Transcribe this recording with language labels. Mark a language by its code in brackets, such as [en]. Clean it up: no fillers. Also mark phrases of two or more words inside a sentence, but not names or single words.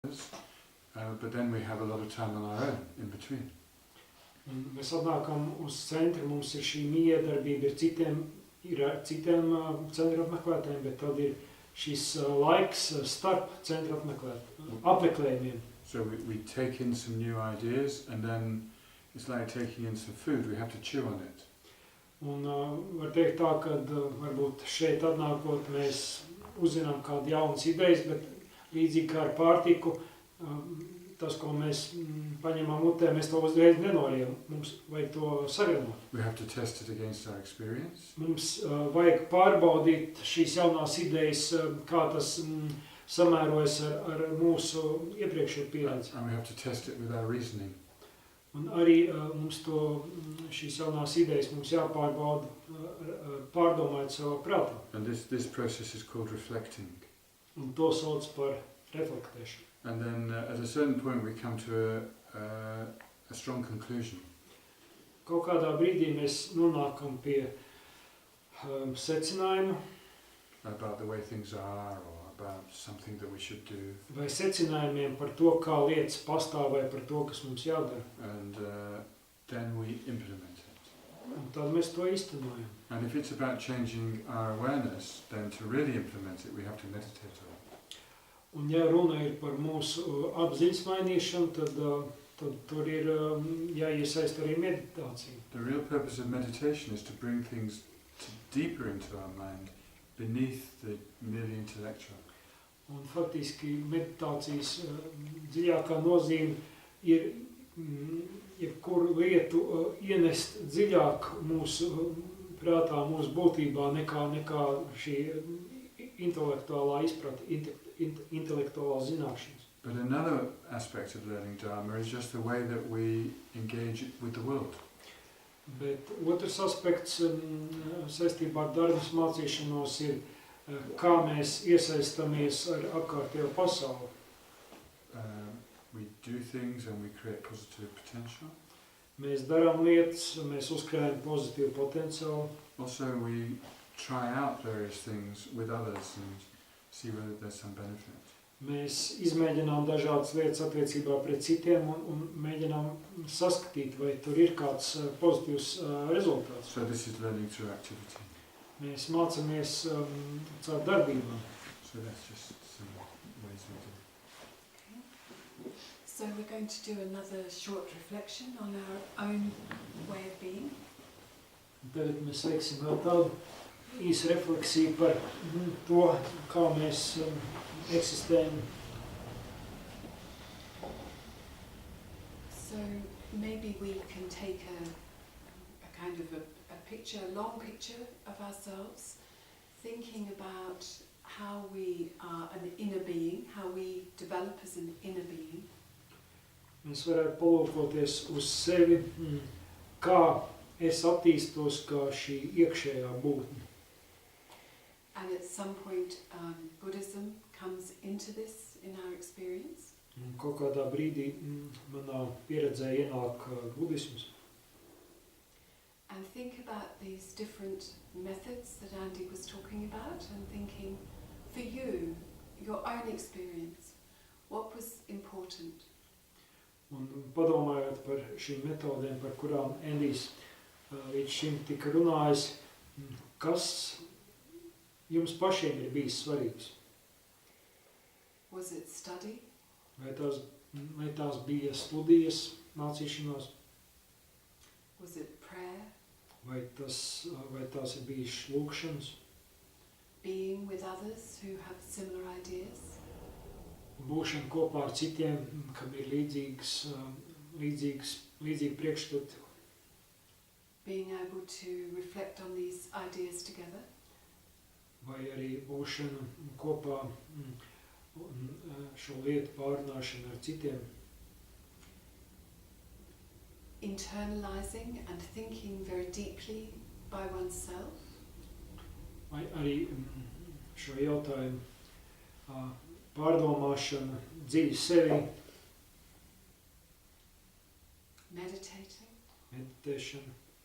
[en] but then we have a lot of time on our own in between. [lv] Un mēs atnākam uz centru, mums ir šī miedarbība ar citiem centra apmeklētājiem, bet tad ir šis laiks starp centra apmeklējumiem. [en] So we take in some new ideas, and then it's like taking in some food. We have to chew on it. [lv] Un var teikt tā, ka varbūt šeit atnākot mēs uzzinām kādu jaunas idejas, bet līdzīgi kā ar pārtiku, tas, ko mēs paņemam mutē, mēs to uzreiz nenorijam. Mums vajag to savienot. [en] We have to test it against our experience. [lv] Mums vajag pārbaudīt šīs jaunās idejas, kā tas samērojas ar mūsu iepriekšējo pieredzi. [en] And we have to test it with our reasoning. [lv] Un arī mums šīs jaunās idejas mums jāpārbauda, pārdomājot savā prātā. [en] And this process is called reflecting. [lv] Un to sauc par reflektēšanu. [en] And then at a certain point we come to a strong conclusion. [lv] Kaut kādā brīdī mēs nonākam pie secinājuma. [en] About the way things are, or about something that we should do. [lv] Vai secinājumiem par to, kā lietas pastāv, vai par to, kas mums jādara. [en] And then we implement it. [lv] Un tad mēs to īstenojam. [en] And if it's about changing our awareness, then to really implement it, we have to meditate on it. [lv] Un ja runa ir par mūsu apziņas mainīšanu, tad tur ir jāiesaist arī meditācija. [en] The real purpose of meditation is to bring things deeper into our mind, beneath the merely intellectual. [lv] Un faktiski meditācijas dziļākā nozīme ir jebkuru lietu ienest dziļāk mūsu prātā, mūsu būtībā, nekā šī intelektuālā izprate, intelektuālā zināšanas. [en] But another aspect of learning Dharma is just the way that we engage with the world. [lv] Bet otrs aspekts saistībā ar darbas mācīšanos ir, kā mēs iesaistamies ar apkārtējo pasauli. [en] We do things and we create positive potential. [lv] Mēs darām lietas, mēs uzkrājam pozitīvu potenciālu. [en] Also we try out various things with others and see whether there's some benefit. [lv] Mēs izmēģinām dažādas lietas attiecībā pret citiem un mēģinām saskatīt, vai tur ir kāds pozitīvs rezultāts. [en] So this is learning through activity. [lv] Mēs mācāmies caur darbībām. [en] So that's just some ways we do. Okay. So we're going to do another short reflection on our own way of being. [lv] Tagad mēs veiksim vēl tādu īsu refleksiju par to, kā mēs eksistējam. [en] So maybe we can take a kind of a picture, a long picture of ourselves, thinking about how we are an inner being, how we develop as an inner being. [lv] Mēs varētu palūkoties uz sevi, kā es attīstos kā šī iekšējā būtne. [en] And at some point Buddhism comes into this in our experience. [lv] Un kaut kādā brīdī manā pieredzē ienāk budisms. [en] And think about these different methods that Andy was talking about and thinking, for you, your own experience, what was important? [lv] Un padomājot par šīm metodēm, par kurām Endijs līdz šim tika runājis, kas jums pašiem ir bijis svarīgs? [en] Was it study? [lv] Vai tās bija studijas, mācīšanās? [en] Was it prayer? [lv] Vai tās ir bijis lūgšanas? [en] Being with others who have similar ideas? [lv] Būšana kopā ar citiem, kam ir līdzīgi priekšstati? [en] Being able to reflect on these ideas together? [lv] Vai arī būšana kopā un šo lietu pārunāšana ar citiem? [en] Internalizing and thinking very deeply by oneself? [lv] Vai arī šo jautājumu pārdomāšana dziļi sevi? [en] Meditating? [lv] Meditēšana?